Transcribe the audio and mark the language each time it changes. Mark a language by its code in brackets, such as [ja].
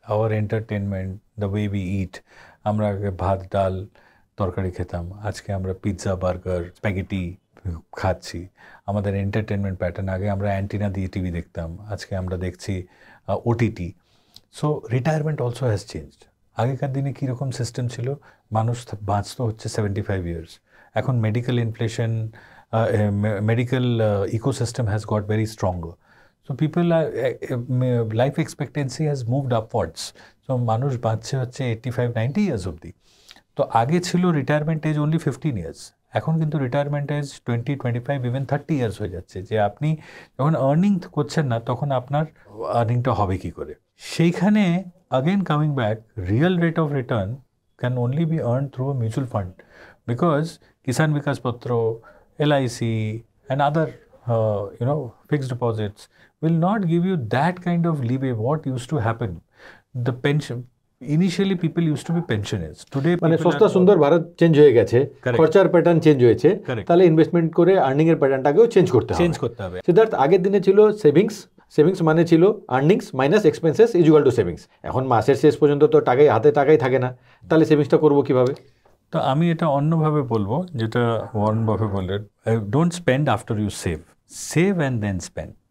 [en] our entertainment, the way we eat, [bn] আমরা আগে ভাত ডাল তরকারি খেতাম, আজকে আমরা পিৎজা, বার্গার, স্প্যাগেটি খাচ্ছি। আমাদের এন্টারটেনমেন্ট প্যাটার্ন, আগে আমরা অ্যান্টিনা দিয়ে টিভি দেখতাম, আজকে আমরা দেখছি OTT. [en] So retirement also has changed. [bn] আগেকার দিনে কীরকম সিস্টেম ছিল, মানুষ বাঁচতো হচ্ছে 75 ইয়ার্স। [en] এখন medical inflation, medical ecosystem has got very stronger. So people are, life expectancy has moved upwards. [bn] So মানুষ বাঁচছে হচ্ছে 85-90 years অবধি। তো আগে ছিল রিটায়ারমেন্ট এজ অনলি 15 ইয়ার্স, এখন কিন্তু রিটায়ারমেন্ট এজ 20-25 ইভেন 30 ইয়ার্স হয়ে যাচ্ছে। যে আপনি যখন আর্নিং করছেন না, তখন আপনার আর্নিংটা হবে কি করে? সেইখানে [en] again coming back, real rate of return can only be earned through a mutual fund, because Kisan Vikas Patro, LIC and other fixed deposits will not give you that kind of leeway what used to happen. The pension, initially people used to be pensioners, today [bn] মানে সস্তা সুন্দর Bharat change হয়ে গেছে, [en] Correct. [bn] খরচার pattern change হয়েছে, [en] Correct. [bn] তাহলে investment করে earning এর প্যাটার্নটাকেও চেঞ্জ করতে হবে। সিদ্ধার্থ, আগের দিনে ছিল সেভিংস মানে ছিল earnings minus expenses equal to savings. এখন মাসের শেষ পর্যন্ত তো টাকাই থাকে না, তাহলে সেভিংসটা করবো কিভাবে? তো আমি এটা অন্যভাবে বলবো, যেটা ওয়ারেন বাফেট বললেন, [en] Don't spend after you save and then spend.